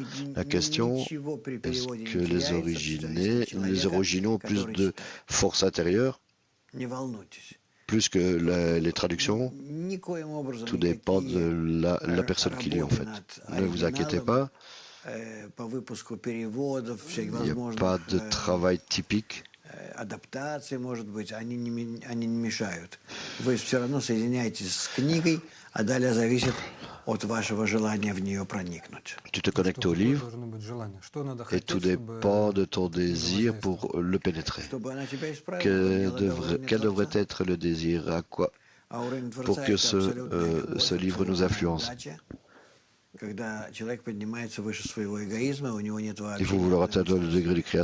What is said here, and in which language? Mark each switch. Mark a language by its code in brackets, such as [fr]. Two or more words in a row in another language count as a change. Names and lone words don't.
[fr] La question, est-ce que les originaux ont plus de force intérieure, plus que les traductions? Tout dépend de la personne qui lit en fait. Ne vous inquiétez pas, il n'y a pas de travail typique. [ru] Адаптация, может быть, они не мешают. Вы все равно соединяетесь с книгой, а далее зависит от вашего желания в нее проникнуть. [fr] Tu te connectes au livre et tout dépend de ton désir pour le pénétrer. Quel devrait être le désir? À quoi? Pour que ce livre nous influence. Il faut vouloir atteindre le degré du Créateur.